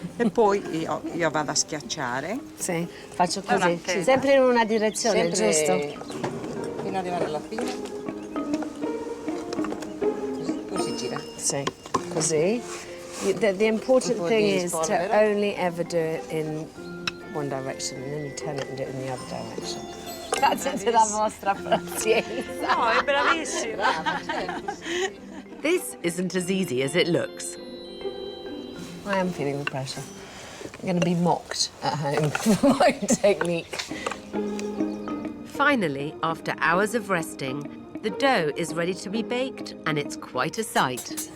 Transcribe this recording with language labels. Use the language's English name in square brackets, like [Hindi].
[Italian] E poi io vado a schiacciare. Sì, faccio così. Avanti. Sempre in una direzione, Sempre giusto? fino ad arrivare alla fine. Così, poi si gira. Sì, così. [English] The important thing is to only ever do it in one direction and then you turn it and do it in the other direction. [Italian] Grazie della vostra pazienza. No, è bravissima. [English] This isn't as easy as it looks. I am feeling the pressure. I'm going to be mocked at home for my technique. Finally, after hours of resting, the dough is ready to be baked and it's quite a sight.